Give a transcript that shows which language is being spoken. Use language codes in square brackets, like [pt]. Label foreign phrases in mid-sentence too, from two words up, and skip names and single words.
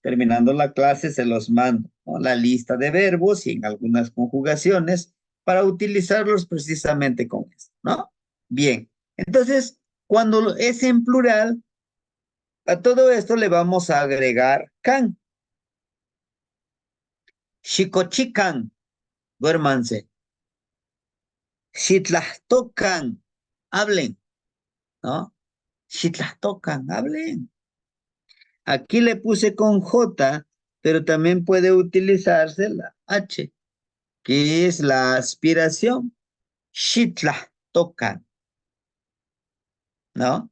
[es] Terminando la clase se los mando, ¿no? La lista de verbos y en algunas conjugaciones para utilizarlos precisamente con esto, ¿no? Bien, entonces cuando es en plural, a todo esto le vamos a agregar can. [nah] Xicochican, duérmanse. Xitlahtocan, [es] hablen, ¿no? [nah] Xitlahtocan, hablen. [es] Aquí le puse con J, pero también puede utilizarse la H, que es la aspiración. [nah] Xitlahtocan, ¿no?